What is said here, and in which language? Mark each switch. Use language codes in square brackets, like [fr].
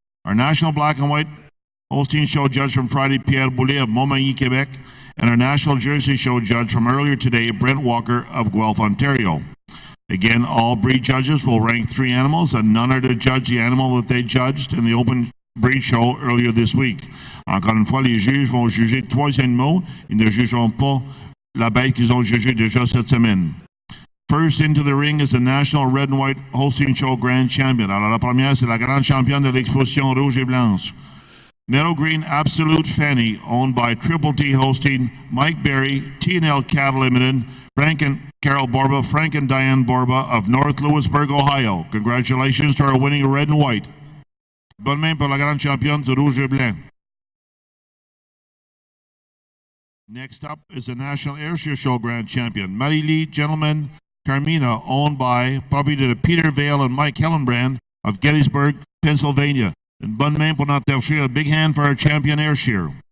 [en] Our National Black and White Holstein Show judge from Friday, Pierre Boulet of Montmagny, Quebec. And our National Jersey Show judge from earlier today, Brent Walker of Guelph, Ontario. Again, all breed judges will rank 3 animals, and none are to judge the animal that they judged in the open breed show earlier this week. [fr] Encore une fois, les juges vont juger 3 animaux. Ils ne jugeront pas la bête qu'ils ont jugée déjà cette semaine. [en] First into the ring is the National Red and White Holstein Show Grand Champion. [fr] Alors, la première, c'est la grande championne de l'exposition rouge et blanche. [en] Meadow Green Absolute Fanny, owned by Triple T Holstein, Mike Berry, T&L Cattle Limited, Frank and Carol Borba, Frank and Diane Borba of North Lewisburg, Ohio. Congratulations to our winning red and white. [fr] Bonne main pour la grande championne du rouge et blanc. [en] Next up is the National Ayrshire Show Grand Champion, Marie-Lee Gentleman Carmina, owned by property to Peter Vale and Mike Hillenbrand of Gettysburg, Pennsylvania. And [fr] bonne main pour notre [en] Ayrshire, a big hand for our champion Ayrshire.